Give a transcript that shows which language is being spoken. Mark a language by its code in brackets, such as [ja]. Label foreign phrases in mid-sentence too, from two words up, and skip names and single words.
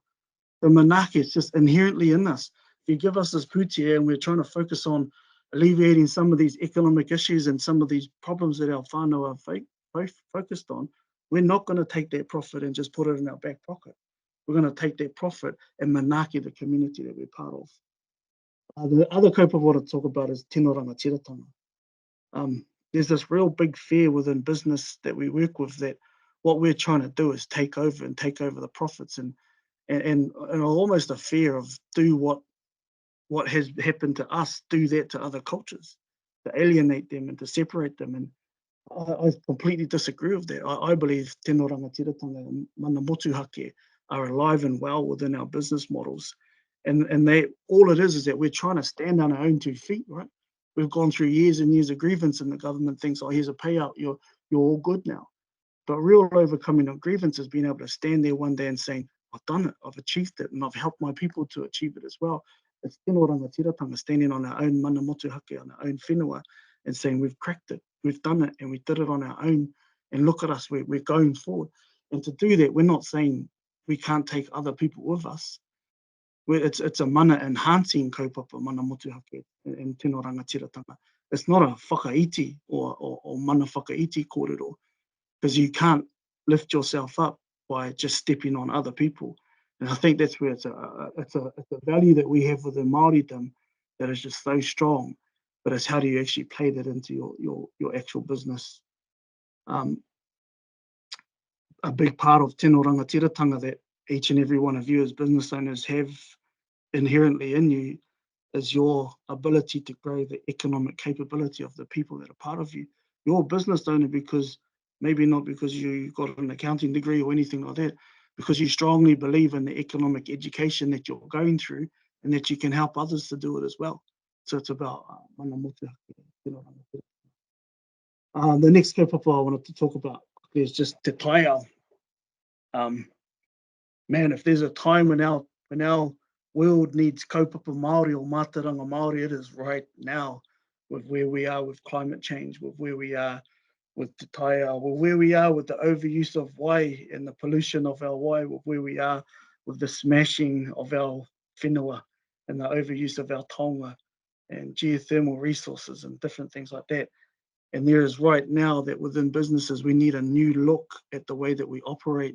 [en] The Manaki is just inherently in us. If you give us this putia and we're trying to focus on alleviating some of these economic issues and some of these problems that our whānau are focused on, we're not going to take that profit and just put it in our back pocket. We're going to take that profit and manaki the community that we're part of. The other kaupapa I want to talk about is [mi] tino rangatiratanga. [en] There's this real big fear within business that we work with, that what we're trying to do is take over the profits, and almost a fear of do what has happened to us, do that to other cultures, to alienate them and to separate them. And I completely disagree with that. I believe [mi] tino rangatiratanga [en] and [mi] mana motuhake [en] are alive and well within our business models. And they, all it is that we're trying to stand on our own 2 feet, right? We've gone through years and years of grievance, and the government thinks, oh, here's a payout, you're all good now. But real overcoming of grievance is being able to stand there one day and saying, I've done it, I've achieved it, and I've helped my people to achieve it as well. [mi] It's tino rangatiratanga, [en] standing on our own [mi] mana motuhake, [en] on our own whenua, and saying we've cracked it, we've done it, and we did it on our own, and look at us, we're going forward. And to do that, we're not saying we can't take other people with us. it's a mana enhancing [mi] kaupapa mana motuhake [en] in [mi] tino rangatiratanga. [en] It's not a whakaiti or [mi] mana whakaiti kōrero, [en] because you can't lift yourself up by just stepping on other people. And I think that's where it's a value that we have within Māoridom that is just so strong. But it's how do you actually play that into your actual business. A big part of [mi] tino rangatiratanga [en] that each and every one of you as business owners have inherently in you is your ability to grow the economic capability of the people that are part of you. You're a business owner because maybe not because you got an accounting degree or anything like that, because you strongly believe in the economic education that you're going through and that you can help others to do it as well. So it's about [mi] mana motuhake, tino rangatiratanga. [en] The next kaupapa I wanted to talk about is just [mi] te taia. [en] Man, if there's a time when our world needs [mi] kaupapa Māori [en] or [mi] Mātauranga Māori, [en] it is right now, with where we are with climate change, with where we are with [mi] te taia, [en] with where we are with the overuse of wai and the pollution of our wai, with where we are with the smashing of our whenua and the overuse of our taonga and geothermal resources and different things like that. And there is right now that within businesses, we need a new look at the way that we operate.